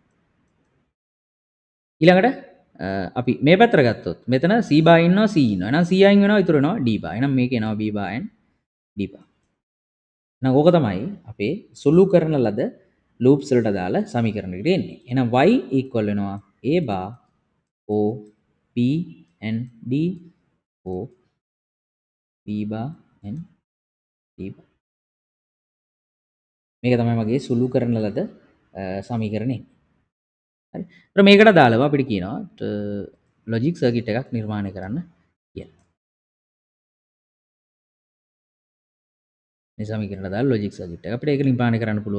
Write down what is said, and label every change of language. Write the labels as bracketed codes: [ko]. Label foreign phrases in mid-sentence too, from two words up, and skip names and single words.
[si] ඊළඟට අපි මේ පැත්තට ගත්තොත් මෙතන C බා ඉන්නවා C ඉන්නවා. එහෙනම් C අයින් වෙනවා ඉතුරු වෙනවා D බා. එහෙනම් මේක එනවා B බා n D බා. එහෙනම් ඕක තමයි අපේ සුළු කරන ලද loops වලට දාලා සමීකරණයකට එන්නේ. [en] එහෙනම් y equal [si] වෙනවා [en] A bar O P n D O P bar n D bar. [si] මේක තමයි මගේ සුළු කරන ලද සමීකරණය. හරි. ඒත් මේකට දාලා අපිට කියනවා [en] logic circuit [si] එකක් නිර්මාණය කරන්න කියලා. මේ සමීකරණය දාලා [en] logic circuit [si] එක අපිට ඒක නිර්මාණය කරන්න පුළුවන්.